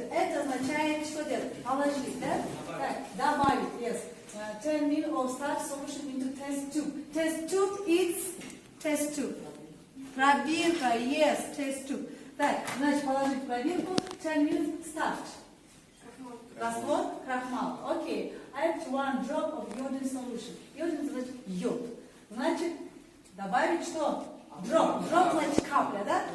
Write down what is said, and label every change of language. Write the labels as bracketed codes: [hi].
[ru] Это означает, что делать? Положить, да? Так, добавить, yes. [en] 10 ml of starch solution into test tube. Test tube is test tube. [ru] Пробирка, yes, test tube. Так, значит, положить в пробирку 10 ml starch. Раствор, крахмал. Окей. [en] Add 1 drop of iodine solution. [ru] Iodine значит йод. Значит, добавить что? Drop. Drop значит капля, да?